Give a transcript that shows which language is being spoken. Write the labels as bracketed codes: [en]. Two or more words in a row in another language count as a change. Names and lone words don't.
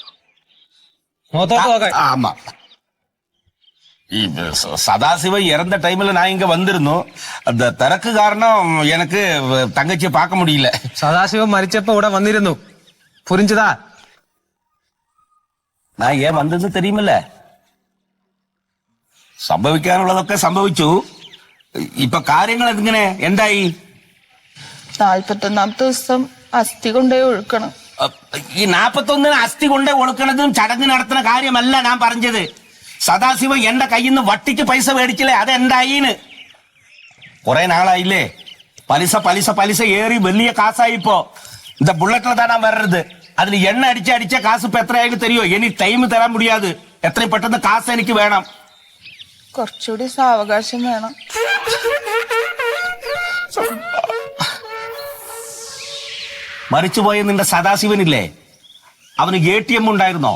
[ta] ஆமா, சதாசிவம் இறந்த டைம்ல நான் இங்க வந்திருந்தோம். அந்த திறக்கு காரணம் எனக்கு தங்கச்சியை பார்க்க முடியல. சதாசிவம் மரிச்சப்ப கூட வந்திருந்தோம். புரிஞ்சுதா? நான் ஏன் வந்தது தெரியுமில்ல. [ml] സംഭവിക്കാനുള്ളതൊക്കെ സംഭവിച്ചു. ഇപ്പൊ കാര്യങ്ങൾ എങ്ങനെ എന്തായി? 41ാമത്തെ ദിവസം അസ്ഥി കൊണ്ടുപോയി ഒഴുക്കണം. ഈ 41 അസ്ഥി കൊണ്ടേ ഒഴുക്കണതും ചടങ്ങ് നടത്തുന്ന കാര്യമല്ല ഞാൻ പറഞ്ഞത്. സദാശിവം എന്റെ കയ്യിൽ നിന്ന് വട്ടിക്ക് പൈസ മേടിച്ചില്ലേ, അതെന്തായിന്ന്? കുറെ നാളായില്ലേ. പലിശ പലിശ പലിശ ഏറി വലിയ കാസായിപ്പോ. [ta] இந்த புல்லட்ல தானா வர்றது. [ml] അതിന് എണ്ണ അടിച്ച കാശ് ഇപ്പൊ എത്രയായാലും തരുമോ? ഇനി ടൈം തരാൻ മുടിയാത്. എത്രയും പെട്ടെന്ന് കാശ് എനിക്ക് വേണം. കുറച്ചുകൂടി സാവകാശം വേണം. മരിച്ചുപോയ നിന്റെ സദാശിവനില്ലേ, അവന് ATM ഉണ്ടായിരുന്നോ?